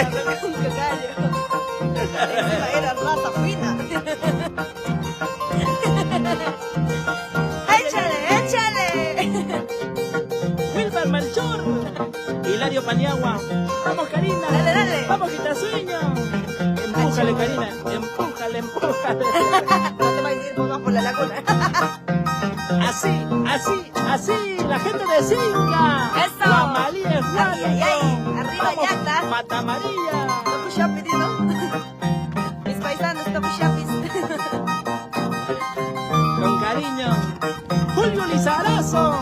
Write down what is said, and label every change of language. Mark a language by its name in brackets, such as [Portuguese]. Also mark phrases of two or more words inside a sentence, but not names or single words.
[Spanish] Un cagallo. Esa era raza fina. ¡Échale, échale! Wilmar Melchor. Hilario Paniagua. Vamos, Karina. Dale, dale. Vamos, Quitasueño. Empújale, Karina. Empújale, empújale. No te vayas a ir por la laguna. Así, así, así. La gente de Singa. Eso. Juan María Juan. Ay, ay, ay. Arriba, Vamos, Yacta. Mata María. Topo Shopee, ¿no? Mis paisanos, Topo Shopee. Con cariño. Julio Lizarazo.